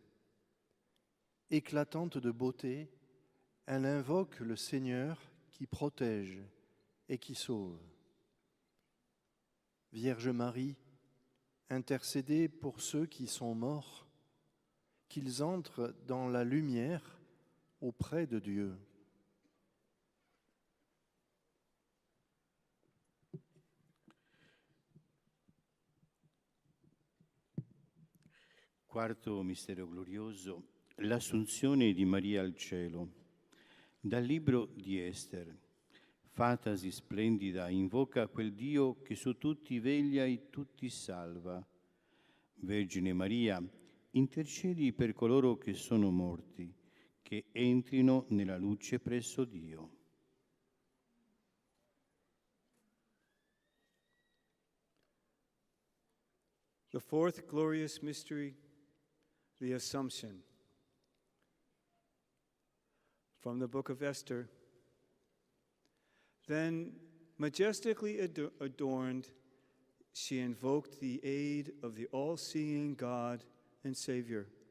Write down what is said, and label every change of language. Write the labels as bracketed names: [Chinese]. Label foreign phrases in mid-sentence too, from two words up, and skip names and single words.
[French] Éclatante de beauté, elle invoque le Seigneur qui protège et qui sauve. Vierge Marie, intercédez pour ceux qui sont morts, qu'ils entrent dans la lumière auprès de Dieu. [Italian] Quarto mistero glorioso, l'Assunzione di Maria al cielo. Dal libro di Ester. Fatasi splendida, invoca quel Dio che su tutti veglia e tutti salva. Vergine Maria, intercedi per coloro che sono morti, che entrino nella luce presso Dio. [English] The fourth glorious mystery, the Assumption. From the book of Esther. Then, majestically adorned, she invoked the aid of the all-seeing God and Savior.